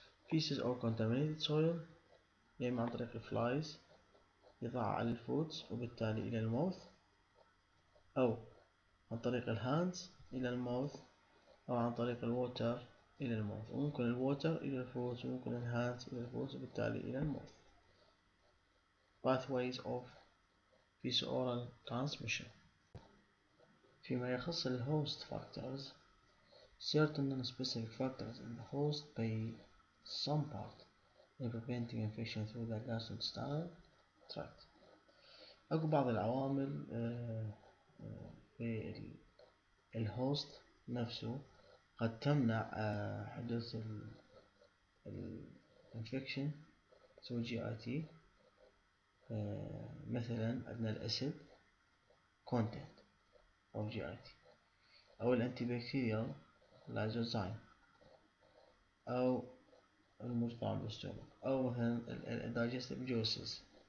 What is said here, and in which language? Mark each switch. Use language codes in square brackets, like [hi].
[en] feces or contaminated soil، [ar] يا إما عن طريق الفلايز يضع على الفودز وبالتالي إلى الموث، أو عن طريق الهاندز إلى الموث، أو عن طريق الووتر إلى الموث، وممكن الووتر إلى الفودز وممكن الهاندز إلى الفودز وبالتالي إلى الموث. [en] pathways of fecal transmission. [ar] فيما يخص [en] الهوست factors، certain non-specific factors in the host play some part in preventing infection through the gastrointestinal tract. [ar] أكو بعض العوامل في الهوست نفسه قد تمنع حدوث الانفكشن [en] through GIT، [ar] مثلا عندنا الأسيد content of GIT، أو الانتيبكتيريال لايزوزايم، أو المرطع بالستومك، أو مثلا الدايجستيف جوسز.